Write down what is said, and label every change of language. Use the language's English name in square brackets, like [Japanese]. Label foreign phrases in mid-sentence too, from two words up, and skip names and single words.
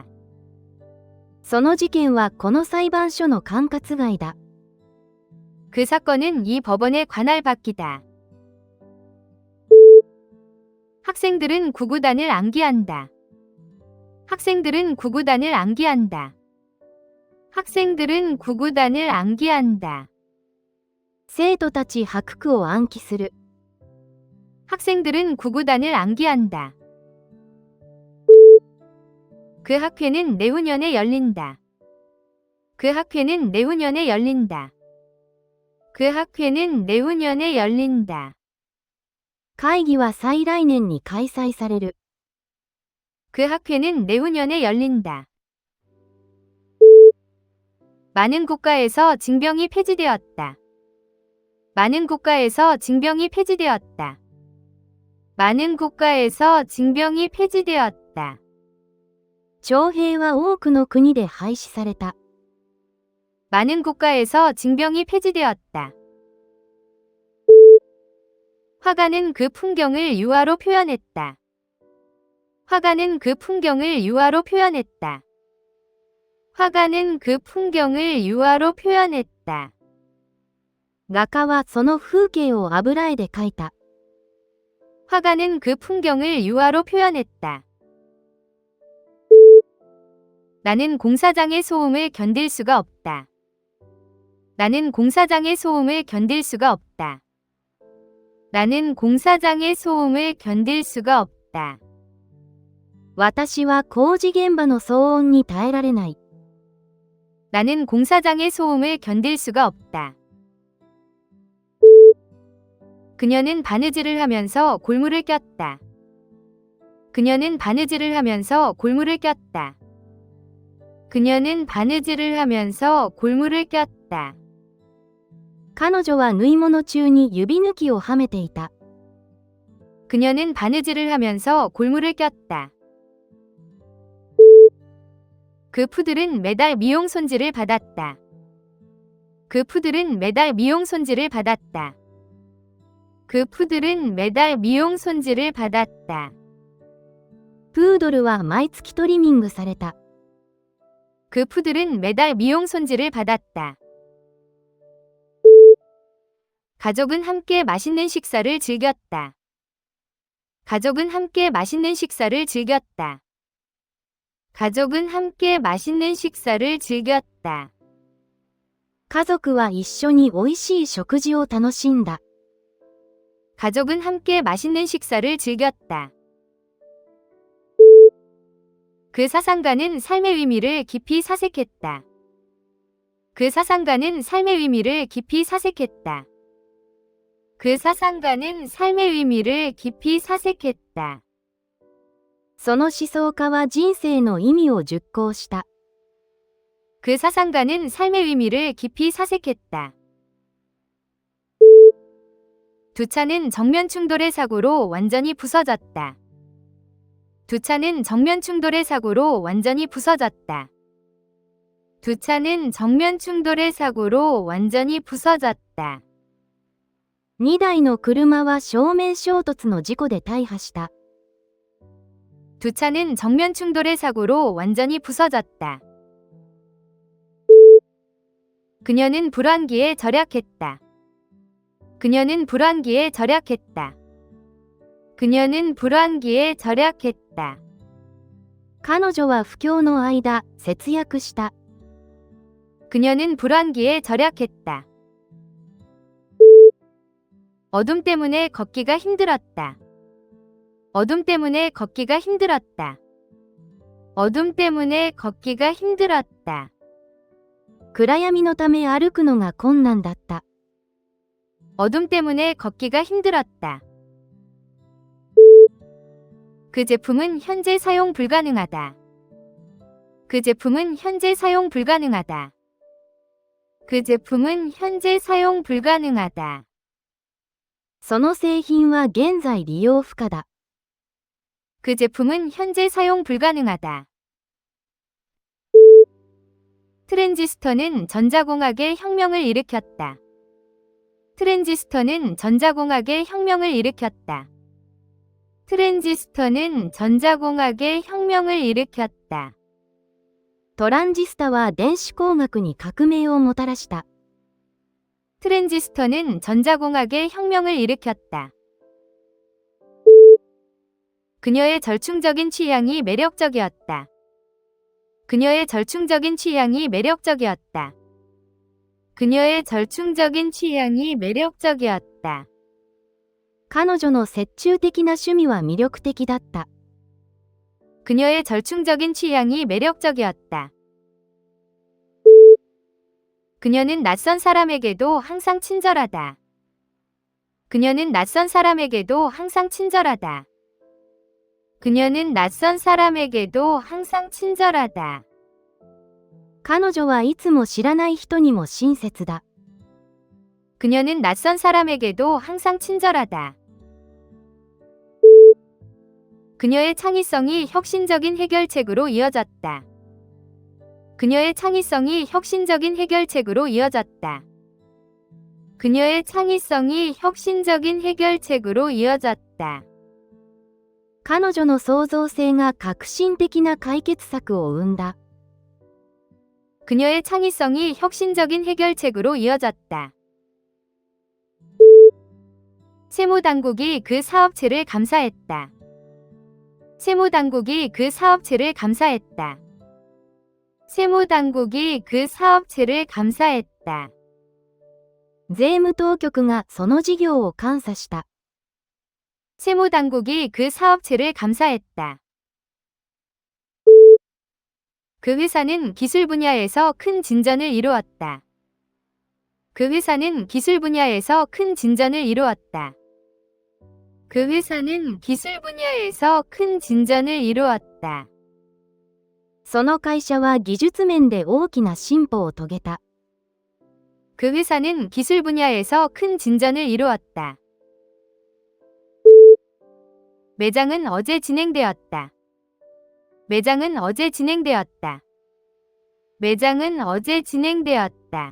[Japanese] その事件はこの裁判所の管轄外だ。 [Korean] 그 사건은 이 법원의 관할 바뀌다. 학생들은 구구단을 암기한다. 학생들은 구구단을 암기한다. 학생들은 구구단을 암기한다. [Japanese] 生徒たち白句を暗記する。 [Korean] 학생들은 구구단을 암기한다. 그 학회는 내후년에 열린다. 그 학회는 내후년에 열린다. 그 학회는 내후년에 열린다. [Japanese] 会議は再来年に開催される。 [Korean] 그 학회는 내후년에 열린다. 많은 국가에서 징병이 폐지되었다. 많은 국가에서 징병이 폐지되었다. 많은 국가에서 징병이 폐지되었다. [Japanese] 徴兵は多くの国で廃止された。 [Korean] 많은 국가에서 징병이 폐지되었다. 화가는 그 풍경을 유화로 표현했다. 화가는 그 풍경을 유화로 표현했다. 화가는 그 풍경을 유화로 표현했다. [Japanese] 画家はその風景を油絵で描いた。 [Korean] 화가는 그 풍경을 유화로 표현했다. 나는 공사장의 소음을 견딜 수가 없다. 나는 공사장의 소음을 견딜 수가 없다. 나는 공사장의 소음을 견딜 수가 없다. [Japanese] 私は工事現場の騒音に耐えられない。 [Korean] 나는 공사장의 소음을 견딜 수가 없다. 그녀는 바느질을 하면서 골무를 꼈다. 그녀는 바느질을 하면서 골무를 꼈다. 그녀는 바느질을 하면서 골무를 꼈다. [Japanese] 彼女は縫い物中に指抜きをはめていた。 [Korean] 그녀는 바느질을 하면서 골무를 꼈다. 그 푸들은 매달 미용 손질을 받았다. 그 푸들은 매달 미용 손질을 받았다. 그 푸들은 매달 미용 손질을 받았다. [Japanese] プードルは毎月トリミングされた。 [Korean] 그 푸들은 매달 미용 손질을 받았다. 가족은 함께 맛있는 식사를 즐겼다. 가족은 함께 맛있는 식사를 즐겼다. 가족은 함께 맛있는 식사를 즐겼다. [Japanese] 家族は一緒に美味しい食事を楽しんだ。 [Korean] 가족은 함께 맛있는 식사를 즐겼다. 그 사상가는 삶의 의미를 깊이 사색했다. 그 사상가는 삶의 의미를 깊이 사색했다. 그 사상가는 삶의 의미를 깊이 사색했다. [Japanese] その思想家は人生の意味を熟考した。 [Korean] 그 사상가는 삶의 의미를 깊이 사색했다. 두 차는 정면 충돌의 사고로 완전히 부서졌다. 두 차는 정면 충돌의 사고로 완전히 부서졌다. 두 차는 정면 충돌의 사고로 완전히 부서졌다. [Japanese] 2 台の車は正面衝突の事故で大破した。 [Korean] 두 차는 정면 충돌의 사고로 완전히 부서졌다. 그녀는 불안기에 절약했다. 그녀는 불안기에 절약했다. 그녀는 불안기에 절약했다. [Japanese] 彼女は不況の間、節約した。 [Korean] 그녀는 불안기에 절약했다. 어둠 때문에 걷기가 힘들었다. 어둠 때문에 걷기가 힘들었다. 어둠 때문에 걷기가 힘들었다. [Japanese] 暗闇のため歩くのが困難だった。 [Korean] 어둠 때문에 걷기가 힘들었다. 그 제품은 현재 사용 불가능하다. 그 제품은 현재 사용 불가능하다. 그 제품은 현재 사용 불가능하다. [Japanese] その製品は現在利用不可だ。 [Korean] 그 제품은 현재 사용 불가능하다. 트랜지스터는 전자공학의 혁명을 일으켰다. 트랜지스터는 전자공학의 혁명을 일으켰다. 트랜지스터는 전자공학의 혁명을 일으켰다. [Japanese] トランジスタは電子工学に革命をもたらした。 [Korean] 트랜지스터는 전자공학의 혁명을 일으켰다. 그녀의 절충적인 취향이 매력적이었다. 그녀의 절충적인 취향이 매력적이었다. 그녀의 절충적인 취향이 매력적이었다. [Japanese] 彼女の折衷的な趣味は魅力的だった。 [Korean] 그녀의 절충적인 취향이 매력적이었다. 그녀는 낯선 사람에게도 항상 친절하다. 그녀는 낯선 사람에게도 항상 친절하다. 그녀는 낯선 사람에게도 항상 친절하다. [Japanese] 彼女はいつも知らない人にも親切だ。 [Korean] 그녀는 낯선 사람에게도 항상 친절하다. 그녀의 창의성이 혁신적인 해결책으로 이어졌다. 그녀의 창의성이 혁신적인 해결책으로 이어졌다. 그녀의 창의성이 혁신적인 해결책으로 이어졌다. [Japanese] 彼女の創造性が革新的な解決策を生んだ。 [Korean] 그녀의 창의성이 혁신적인 해결책으로 이어졌다. 세무당국이 그 사업체를 감사했다. 세무당국이 그 사업체를 감사했다. 세무당국이 그 사업체를 감사했다. [Japanese] 税務当局がその事業を監査した。 [Korean] 세무당국이 그 사업체를 감사했다. 그 회사는 기술 분야에서 큰 진전을 이루었다. 그 회사는 기술 분야에서 큰 진전을 이루었다. 그 회사는 기술 분야에서 큰 진전을 이루었다. [Japanese] その会社は技術面で大きな進歩を遂げた。 [Korean] 그 회사는 기술 분야에서 큰 진전을 이루었다. 매장은 어제 진행되었다. 매장은 어제 진행되었다. 매장은 어제 진행되었다.